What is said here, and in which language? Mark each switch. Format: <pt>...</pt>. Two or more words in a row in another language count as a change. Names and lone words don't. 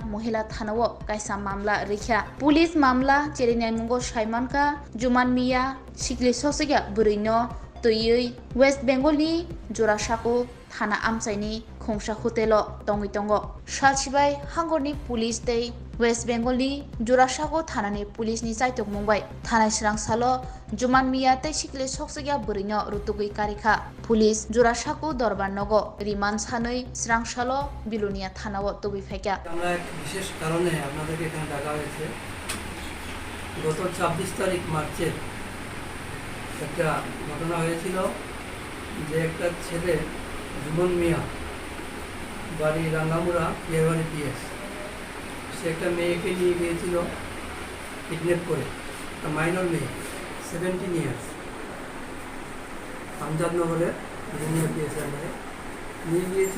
<trp>mohila thanao kaisa mamla rikha police mamla cherinai mungo saimanka Juman Mia Sikili Soksogya burino toyoi West Bengal ni Jorasako thana amchaini khongsa hotelo tongoi tongo salchibai hangorni police tei West Bengal ni Jorasako thana ni police ni chaitok mumbai thana srangsalo Juman Mia tei Sikili Soksogya burino rutugui karikha police Jorasako dorbar nogo riman sanoi srangsalo bilunia thanao tobui faika</trp> <bn>আমরা এক বিশেষ কারণে আপনাদেরকে এখানে ডাকা হয়েছে গত 26 তারিখ মার্চের একটা ঘটনা হয়েছিল যে একটা ছেলে জুমন মিয়া বাড়ি রাঙ্গামুড়া পিয়ারবাড়ি পিএস সে একটা মেয়েকে নিয়ে গিয়েছিল কিডন্যাপ করে একটা মাইনর মেয়ে 17 ইয়ার্স আমজাদনগরের বিজনিয়া পিএস আন্ডারে নিয়ে গিয়েছিল।</bn>